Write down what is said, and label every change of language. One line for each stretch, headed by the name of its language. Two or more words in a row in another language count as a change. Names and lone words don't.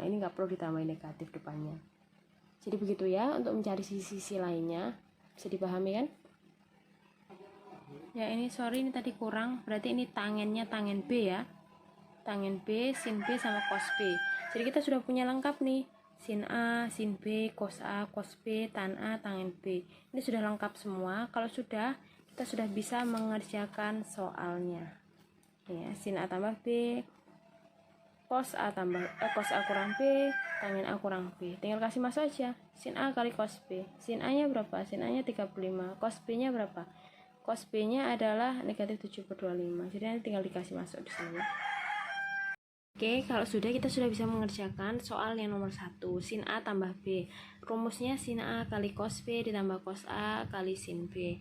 Indonesian: Ini nggak perlu ditambahin negatif depannya. Jadi begitu ya untuk mencari sisi-sisi lainnya. Bisa dipahami kan? Ya ini sorry ini tadi kurang, berarti ini tangennya tangen B ya, tangen B, sin B sama cos B. Jadi kita sudah punya lengkap nih, sin A, sin B, cos A, cos B, tan A, tangen B. Ini sudah lengkap semua. Kalau sudah, kita sudah bisa mengerjakan soalnya. Ya, sin A tambah B, cos A kurang B, tangen A kurang B. Tinggal kasih masuk aja. Sin A kali cos B. Sin A-nya berapa? Sin A-nya 35. Cos B-nya berapa? Cos B-nya adalah negatif 7/25. Jadi nanti tinggal dikasih masuk di sini. Oke, kalau sudah kita sudah bisa mengerjakan soal yang nomor 1, sin A tambah B. Rumusnya sin A kali cos B ditambah cos A kali sin B.